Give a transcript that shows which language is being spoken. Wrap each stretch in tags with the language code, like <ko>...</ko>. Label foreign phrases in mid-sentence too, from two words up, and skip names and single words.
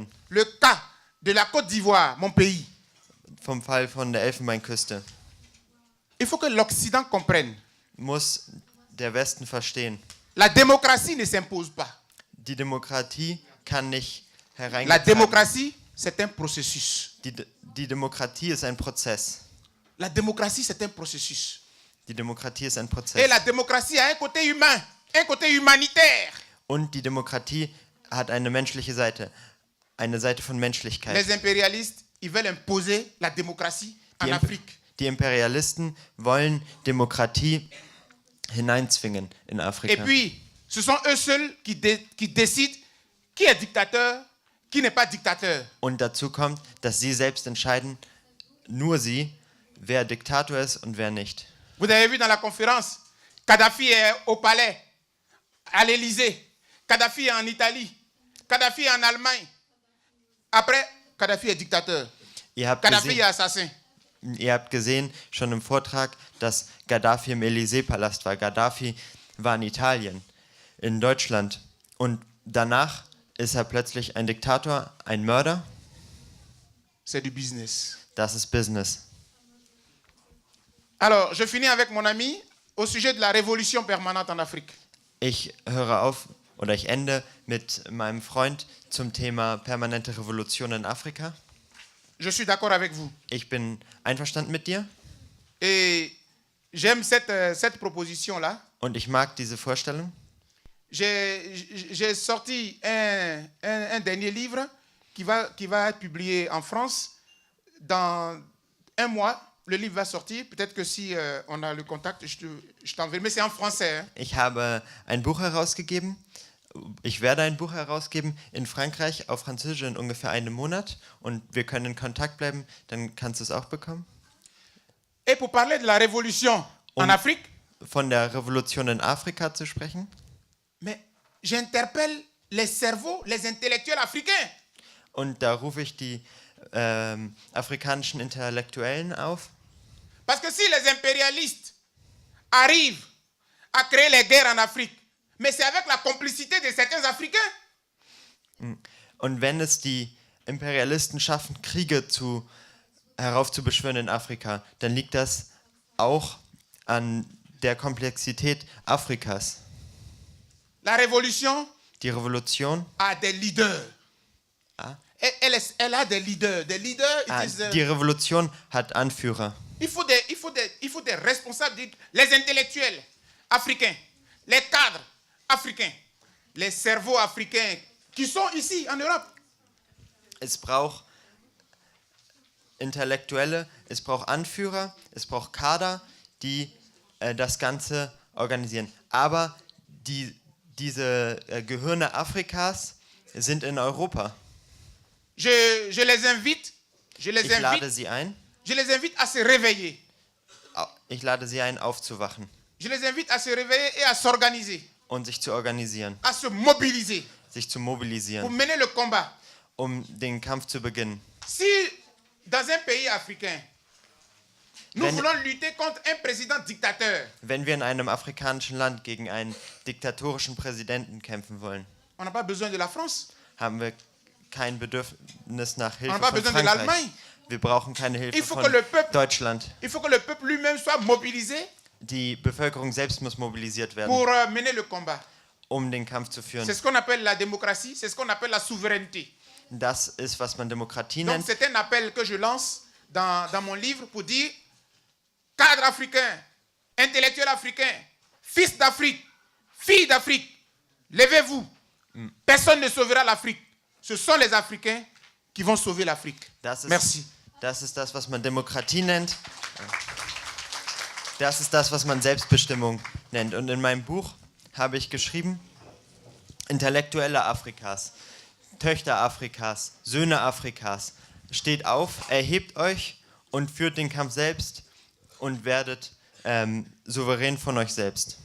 <fr>le cas de la Côte d'Ivoire, mon pays.</fr> <de>vom Fall von der Elfenbeinküste,</de> <fr>Il faut que l'Occident comprenne.</fr> <de>muss der Westen verstehen.</de> <fr>La démocratie ne s'impose pas.</fr> <de>Die Demokratie kann nicht</de> <fr>La</fr> <de>hereingetragen.</de> <fr>démocratie, c'est un processus.</fr> <de>Die Demokratie ist ein Prozess.</de> <fr>La démocratie, c'est un processus.</fr> <de>Die Demokratie ist ein Prozess.</de> <fr>Et la démocratie a un côté humain, un côté humanitaire.</fr> <de>Und die Demokratie hat eine menschliche Seite, eine Seite von Menschlichkeit.</de> <fr>Les impérialistes, ils veulent imposer la démocratie en Afrique.</fr> <de>Die Imperialisten wollen Demokratie hineinzwingen in</de> <fr>Et</fr> <de>Afrika.</de> <fr>puis, ce sont eux seuls qui décident qui est dictateur, qui n'est pas dictateur.</fr> <de>Und dazu kommt, dass sie selbst entscheiden, nur sie, wer Diktator ist und wer nicht.</de> <fr>Vous avez vu dans la conférence, Kadhafi est au palais, à l'Élysée. Kadhafi est en Italie. Kadhafi est en Allemagne. Après, Kadhafi est dictateur. Kadhafi est assassin.</fr> <de>Ihr habt gesehen, schon im Vortrag, dass Gaddafi im Élysée-Palast war. Gaddafi war in Italien, in Deutschland. Und danach ist er plötzlich ein Diktator, ein Mörder.</de> <fr>C'est du business.</fr> <de>Das ist Business.</de> <fr>Alors, je finis avec mon ami au sujet de la révolution permanente en Afrique.</fr> <de>Ich höre auf oder ich ende mit meinem Freund zum Thema permanente Revolution in Afrika.</de> <fr>Je suis d'accord avec vous.</fr> <de>Ich bin einverstanden mit dir</de> <fr>Et j'aime cette proposition-là.</fr> <de>und ich mag diese Vorstellung.</de> <fr>J'ai sorti un dernier livre qui va être publié en France dans un mois. Le livre va sortir. Peut-être que si on a le contact, je t'enverrai. Mais c'est en français. Hein.</fr> <de>Ich habe ein Buch herausgegeben. Ich werde ein Buch herausgeben in Frankreich auf Französisch in ungefähr einem Monat und wir können in Kontakt bleiben, dann kannst du es auch bekommen.</de> <fr>Et pour parler de la révolution en Afrique,</fr> <de>Von der Revolution in Afrika zu sprechen.</de> <fr>mais j'interpelle les cerveaux, les intellectuels africains.</fr> <de>Und da rufe ich die afrikanischen Intellektuellen auf.</de> <fr>Parce que si les impérialistes arrivent à créer les guerres en Afrique, mais c'est avec la complicité de certains Africains.</fr> <de>Und wenn es die Imperialisten schaffen, Kriege heraufzubeschwören in Afrika, dann liegt das auch an der Komplexität Afrikas.</de> <fr>La révolution</fr> <de>Die Revolution,</de> <fr>a des leaders. Ah. Elle a des leaders. Des leaders,</fr> <de>die Revolution hat Anführer.</de> <fr>il faut des responsables, les intellectuels africains, les cadres africains, les cerveaux africains qui sont ici en Europe.</fr> <de>Es braucht Intellektuelle, es braucht Anführer, es braucht Kader, die das Ganze organisieren. Aber diese Gehirne Afrikas sind in Europa.</de> <fr>Je les invite,</fr> <de>Ich lade sie ein.</de> <fr>je les invite à se réveiller.</fr> <de>Ich lade sie ein, aufzuwachen</de> <fr>Je les invite à se réveiller et à s'organiser,</fr> <de>und sich zu organisieren,</de> <fr>à se mobiliser</fr> <de>sich zu</de> <fr>pour</fr> <de>mobilisieren,</de> <fr>mener le combat.</fr> <de>um den Kampf zu beginnen.</de> <fr>Si dans un pays africain, nous</fr> <de>Wenn-</de> <fr>voulons lutter contre un président dictateur,</fr> <de>Wenn wir in einem afrikanischen Land gegen einen diktatorischen Präsidenten kämpfen wollen,</de> <fr>on n'a pas besoin de la France.</fr> <de>haben wir kein Bedürfnis nach</de> <fr>On</fr> <de>Hilfe</de> <fr>n'a pas</fr> <de>von</de> <fr>besoin de</fr> <de>Frankreich.</de> <fr>l'Allemagne.</fr> <de>Wir brauchen keine Hilfe</de> <fr>Il faut</fr> <de>von</de> <fr>que le peuple-</fr> <de>Deutschland.</de> <fr>Il faut que le peuple lui-même soit mobilisé</fr> <de>Die Bevölkerung selbst muss mobilisiert werden,</de> <fr>pour mener le combat.</fr> <de>um den Kampf zu führen.</de> <fr>C'est ce qu'on appelle la démocratie, c'est ce qu'on appelle la souveraineté.</fr> <de>Das ist, was man Demokratie</de> <fr>Donc</fr> <de>nennt.</de> <fr>c'est un appel que je lance dans mon livre pour dire, cadre africain, intellectuel africain, fils d'Afrique, fille d'Afrique, levez-vous. Personne ne sauvera l'Afrique. Ce sont les Africains qui vont sauver l'Afrique. Merci.</fr> <de>Das ist das, was man Demokratie nennt. Das ist das, was man Selbstbestimmung nennt. Und in meinem Buch habe ich geschrieben, Intellektuelle Afrikas, Töchter Afrikas, Söhne Afrikas, steht auf, erhebt euch und führt den Kampf selbst und werdet souverän von euch selbst.</de>